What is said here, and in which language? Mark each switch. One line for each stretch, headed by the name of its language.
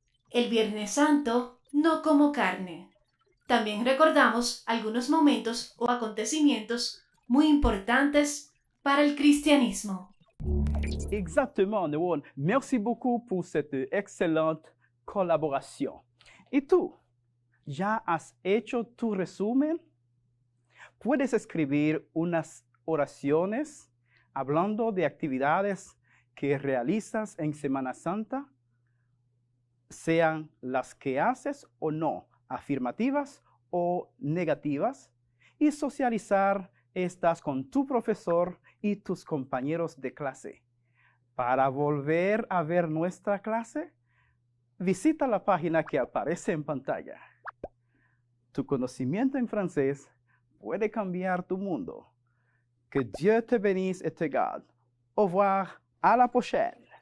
Spanish: El Viernes Santo no como carne. También recordamos algunos momentos o acontecimientos muy importantes para el cristianismo.
French: Exactement, Neuron. Merci beaucoup pour cette excellente collaboration.
Spanish: ¿Y tú? ¿Ya has hecho tu resumen? Puedes escribir unas oraciones hablando de actividades que realizas en Semana Santa, sean las que haces o no, afirmativas o negativas, y socializar estas con tu profesor y tus compañeros de clase. Para volver a ver nuestra clase, visita la página que aparece en pantalla. Tu conocimiento en francés puede cambiar tu mundo.
French: Que Dieu te bénisse et te garde. Au revoir, à la prochaine.